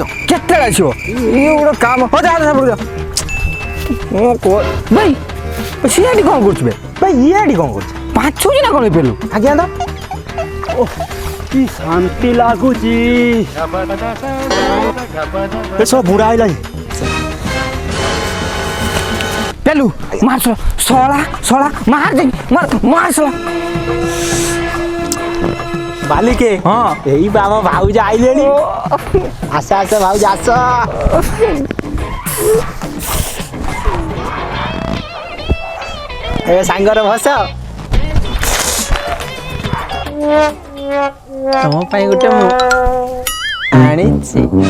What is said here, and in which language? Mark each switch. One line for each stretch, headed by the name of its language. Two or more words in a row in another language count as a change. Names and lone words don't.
Odia: କେତେବେଳେ ଆସିବ ଇଏ ଗୋଟେ କାମ ହଉ ଯା ଝାପଡ଼ ଯା ଭାଇ ସିଏ ଏଠି କ'ଣ କରୁଛୁ ବେ ଭାଇ ଇଏ ଏଠି କଣ କରୁଛ? ପାଛୁଛି ନା କ'ଣ ପେଲୁ ଆଜ୍ଞା ତ କି ଶାନ୍ତି ଲାଗୁଛି। ଏସବୁ ବୁଢା ହେଇଲାଣି।
Bangla: পেলু মার সলা সলা মার দে মার মার সলা
Odia: ମାଲିକେ ହଁ ଏଇ ବା ଆମ ଭାଉଜ ଆଇଲେଣି। ଆସ ଆସ ଭାଉଜ ଆସ। ଏବେ ସାଙ୍ଗରେ ଭସ। ତମ ପାଇଁ ଗୋଟେ ମୁଁ ଆଣିଛି।